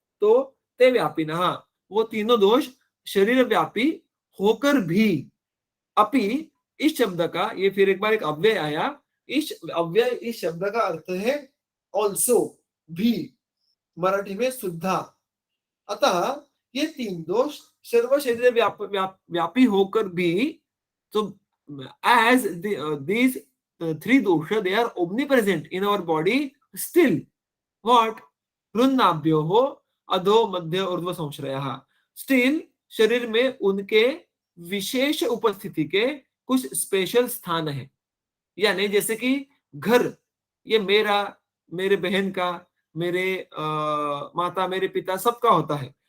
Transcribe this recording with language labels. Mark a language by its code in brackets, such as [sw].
[hi] तो ते व्यापिनः, वो तीनों दोष शरीर व्यापी होकर भी, अपि इस शब्द का, ये फिर एक बार एक अव्यय आया। इस अव्यय, इस शब्द का अर्थ है ऑल्सो, भी, मराठी में सुद्धा। अतः ये तीन दोष सर्व शरीर व्यापी होकर भी, तो [en] as these three dosha, they are omnipresent in our body still. [sa] What? हृन्नाभ्योः अधो मध्य ऊर्ध्व संश्रयः। [hi] स्टिल शरीर में उनके विशेष उपस्थिति के कुछ स्पेशल स्थान है। यानी जैसे कि घर, ये मेरा, मेरे बहन का, मेरे माता, मेरे पिता, सबका होता है।